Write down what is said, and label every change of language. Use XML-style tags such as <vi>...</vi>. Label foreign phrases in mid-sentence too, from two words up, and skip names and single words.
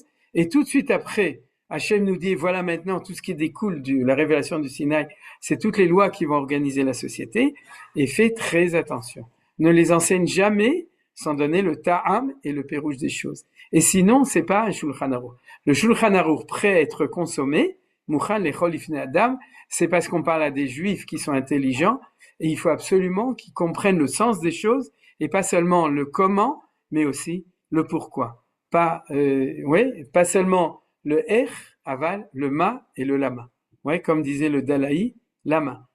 <fr>Et tout de suite après, Hachem nous dit, voilà maintenant tout ce qui découle de la révélation du Sinaï, c'est toutes les lois qui vont organiser la société, et fais très attention. Ne les enseigne jamais sans donner le ta'am et le pérouge des choses. Et sinon, c'est pas un Shulchan Aruch. Le Shulchan Aruch prêt à être consommé,</fr> <he>מוכן לאכול לפני אדם,</he> <fr>c'est parce qu'on parle à des juifs qui sont intelligents, et il faut absolument qu'ils comprennent le sens des choses, et pas seulement le comment, mais aussi le pourquoi. Pas seulement le er, aval, le ma et le lama. Comme disait le Dalaï, lama.</fr>